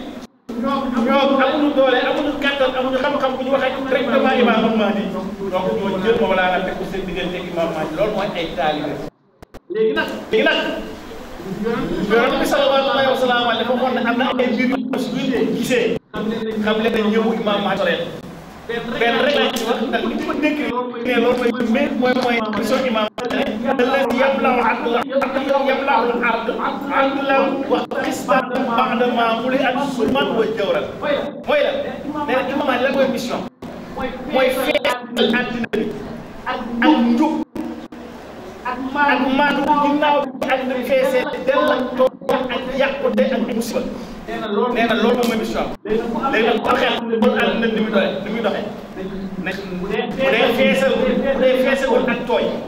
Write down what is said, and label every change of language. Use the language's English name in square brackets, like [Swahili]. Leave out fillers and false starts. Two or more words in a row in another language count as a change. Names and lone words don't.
[Wolof] ñoom amuñu doole amuñu kàttan amuñu xam-xam bu ñu waxee directement Imaamul Mahdi donc ñoo jël Mawlana teg ko seen diggante ak Imaam Mahdi loolu mooy ay taalibe léegi nag yonent bi [Arabic] صلى الله عليه وسلم [Wolof] dafa waxoon ne am na ay mbir yu ñu gisee xam leen ne ñëwu Imaam Mahdi benn rek laa ci wax ndax li ma dégg ne loolu mooy mission Imaam [Arabic] الذي يبلغ الأرض عدلا وقسطا بعدما ملئت ظلما وجورا [Wolof] mooy la nee na Imaam Mahdi la mooy mission mooy feeñal àddina bi ak njub ak maandu ginnaaw bi àddina bi feesee dell ak toog ak yàqute ak musiba nee na loolu moom mooy mission léegi nag bu xel bu àddina ni muy doxee bu dee feesagul ak tooy